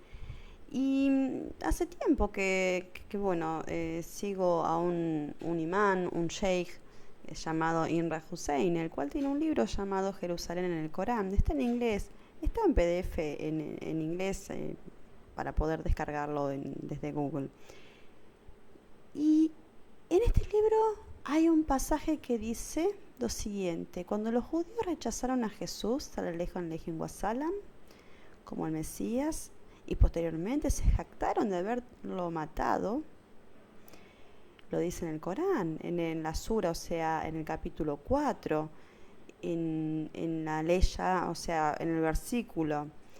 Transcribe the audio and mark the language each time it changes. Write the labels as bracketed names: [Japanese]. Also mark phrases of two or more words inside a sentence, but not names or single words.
[Spanish] Y hace tiempo que sigo a un imán, un sheikh llamado Imran Hussein, el cual tiene un libro llamado Jerusalén en el Corán. Está en inglés, está en PDF en inglés para poder descargarlo desde Google. Y en este libro hay un pasaje que dice lo siguiente: cuando los judíos rechazaron a Jesús, [Arabic] صلى الله عليه وسلم, [Spanish] como el Mesías, y posteriormente se jactaron de haberlo matado, lo dice en el Corán, en la sura, o sea, en el capítulo 4, en la leya, o sea, en el versículo